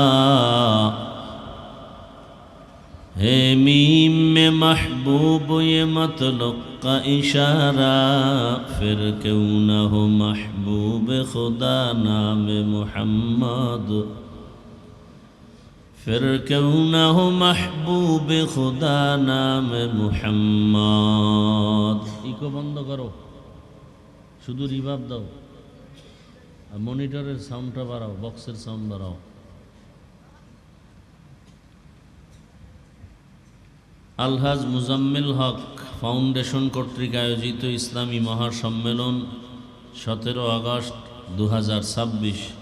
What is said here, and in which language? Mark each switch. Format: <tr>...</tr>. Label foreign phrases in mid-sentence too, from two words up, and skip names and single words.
<ur>ہے میم میں محبوب یہ مطلق کا اشارہ، پھر کیوں نہ ہو محبوب خدا نام محمد، پھر کیوں نہ ہو محبوب خدا نام محمد.</ur> <bn>ইকো বন্ধ করো, শুধু রিভাব দাও আর মনিটরের সাউন্ডটা বাড়াও, বক্সের সাউন্ড বাড়াও. আলহাজ মুজাম্মিল হক ফাউন্ডেশন কর্তৃক আয়োজিত ইসলামী মহাসম্মেলন 17 আগস্ট 2026।</bn>